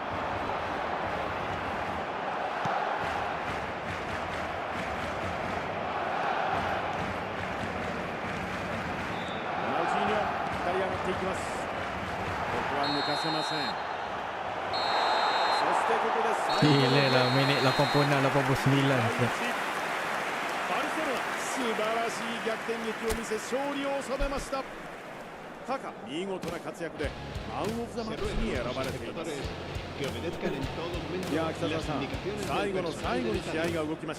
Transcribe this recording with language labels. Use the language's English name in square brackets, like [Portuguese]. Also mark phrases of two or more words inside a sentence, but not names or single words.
[Japanese] ロナウジーニョ左上がっていきます。ここは抜かせません。そしてここで最後の [Malay] Gila lah minit 86-89. [Japanese] バルセロナ素晴らしい逆転劇を見せ勝利を収めました。カカ見事な活躍でマン・オブ・ザ・マッチに選ばれています。いや北澤さん、最後の最後に試合が動きました。